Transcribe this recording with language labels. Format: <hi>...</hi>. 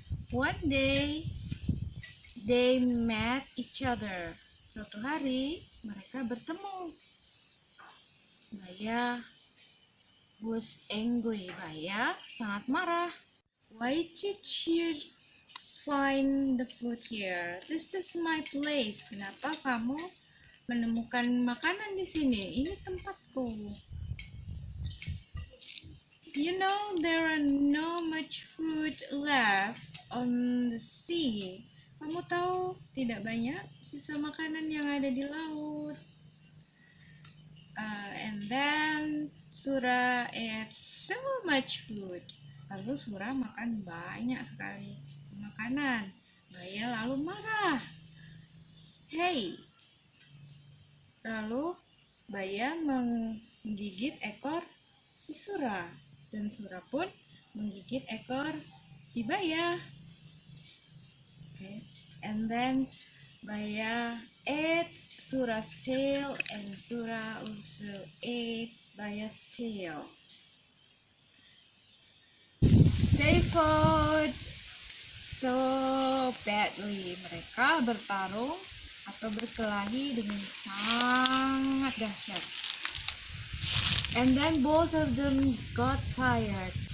<en>One day they met each other.</en> <id>Suatu hari mereka bertemu. Baya</id> <en>was angry.</en> <id>Baya sangat marah.</id> <en>Why did you find the food here? This is my place.</en> <id>Kenapa kamu menemukan makanan di sini? Ini tempatku.</id> <en>You know there are no much food left on the sea.</en> <id>Kamu tahu tidak banyak sisa makanan yang ada di laut.</id> <en>And then Sura ate so much food.</en> <id>Lalu Sura makan banyak sekali makanan. Baya lalu marah. Hey. Lalu Baya menggigit ekor si Sura. Dan Sura pun menggigit ekor si Baya. Okay.</id> <en>And then Baya ate Sura's tail and Sura also ate Baya's tail. They fought so badly.</en> <id>Mereka bertarung atau berkelahi dengan sangat dahsyat.</id> <en>And then both of them got tired.</en>